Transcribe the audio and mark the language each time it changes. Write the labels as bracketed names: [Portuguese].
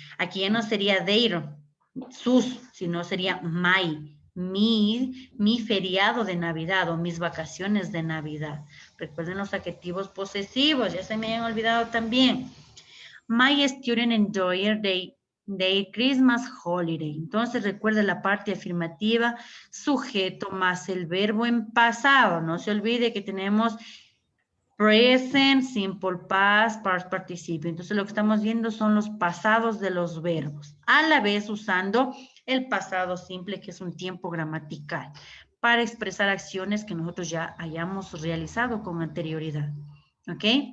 [Spanish] Aquí ya no sería their, sus, sino sería mi feriado de Navidad o mis vacaciones de Navidad. Recuerden los adjetivos posesivos, ya se me han olvidado también. [English] My student enjoyed Their Christmas holiday. [Spanish] Entonces recuerda la parte afirmativa, sujeto más el verbo en pasado. No se olvide que tenemos present, simple past, past participle. Entonces lo que estamos viendo son los pasados de los verbos, a la vez usando el pasado simple, que es un tiempo gramatical, para expresar acciones que nosotros ya hayamos realizado con anterioridad. ¿Ok?